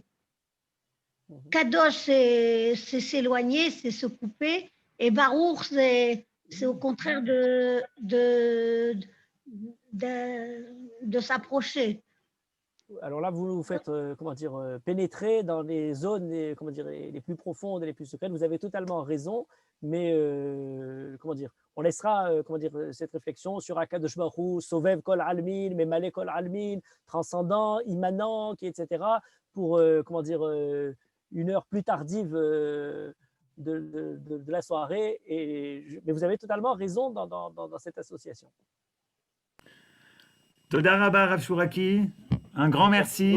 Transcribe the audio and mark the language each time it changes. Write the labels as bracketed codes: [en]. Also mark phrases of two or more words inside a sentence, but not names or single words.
[fr] Kadosh, c'est s'éloigner, c'est se couper, et Baruch, c'est au contraire de s'approcher. Alors là, vous vous faites comment dire, pénétrer dans les zones comment dire, les plus profondes et les plus secrètes. [he] Vous avez totalement raison, mais comment dire, on laissera comment dire, cette réflexion sur הקדוש ברוך הוא, סובב כל עלמין, ממלא כל עלמין, [fr] transcendant, immanent, etc., pour comment dire, une heure plus tardive de la soirée. Mais vous avez totalement raison dans cette association. [he] תודה רבה רב שוראקי, [fr] un grand merci.